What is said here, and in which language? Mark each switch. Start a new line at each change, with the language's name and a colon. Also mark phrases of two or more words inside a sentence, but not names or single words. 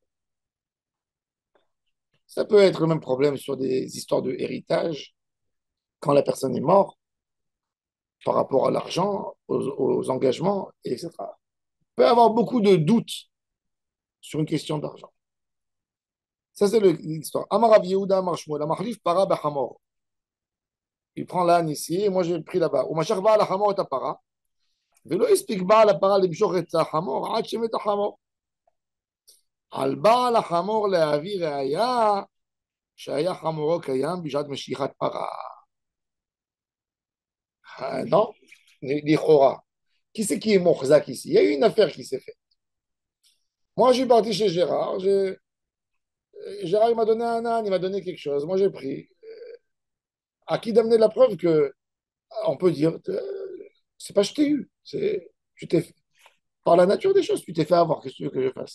French: Ça peut être le même problème sur des histoires de héritage, quand la personne est morte, par rapport à l'argent, aux engagements, etc. Il peut y avoir beaucoup de doutes sur une question d'argent. Ça, c'est l'histoire.
Hebrew: אמר רב יהודה אמר שמואל אמר החליף פרה בחמור.
French: Il prend l'âne ici, et moi j'ai pris là-bas.
Hebrew: ומשך בעל חמור את פרה. ולא הספיק בעל פרה lמשוך את החמור עד שמת החמור. על בעל החמור להביא ראיה שהיה חמורו קיים בשעת משיכת פרה.
French: Non, l'Ichora. Qui c'est qui est Mochzak ici? Il y a eu une affaire qui s'est faite. Moi, je suis parti chez Gérard. Gérard, il m'a donné un âne, il m'a donné quelque chose. Moi, j'ai pris. À qui d'amener la preuve que on peut dire, c'est pas je t'ai eu, tu t'es fait, par la nature des choses, tu t'es fait avoir. Qu'est-ce que tu veux que je fasse?